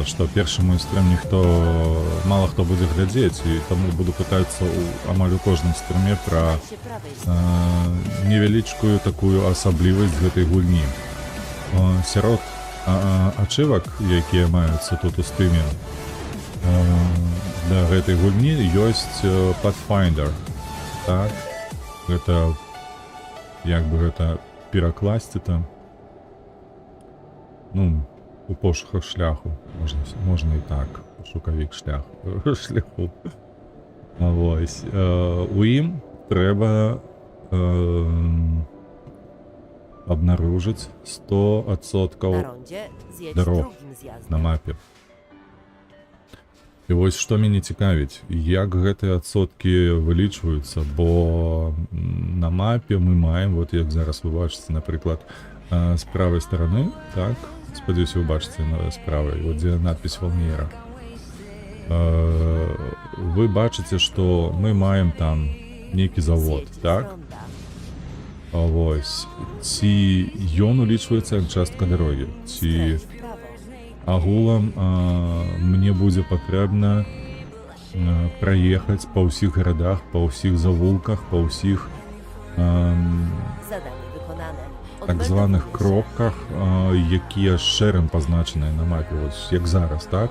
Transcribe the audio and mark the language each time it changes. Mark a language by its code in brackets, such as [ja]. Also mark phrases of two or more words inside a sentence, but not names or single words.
[be] што першы мой стрым мала хто будзе глядзець, і таму буду пытацца амаль у кожным стрыме пра [pl] Się prawej strony. [be] невялічкую такую асаблівасць гэтай гульні. Сярод ачывак, якія маюцца тут у стыме, для гэтай гульні ёсць Pathfinder. Так, гэта як бы гэта перакласці там, ну, у пошуках шляху, можна і так, пошукавік шляху. Вось, у ім трэба абнаружыць 100% [pl] Na rondzie zjedź Daro. drugim zjazdem. [be] на мапе. І вось што мяне цікавіць, як гэтыя адсоткі вылічваюцца, бо на мапе мы маем, вот як зараз вы бачыце, напрыклад, з правай стараны, так, спадзяюся, вы бачыце з правай, вот дзе надпіс Валміера. Вы бачыце, што мы маем там нейкі завод, [pl] Zjedź z [be] так? [pl] ronda. [be] Вось, ці ён улічваецца як частка дарогі, ці [pl] Skręć w prawo. [be] агулам мне будзе патрэбна праехаць па ўсіх гарадах, па ўсіх завулках, па ўсіх [pl] Zadanie wykonane. [be] так званых [pl] Odmeldowuj się. [be] кропках, якія шэрым пазначаныя на мапе, ось як зараз, так?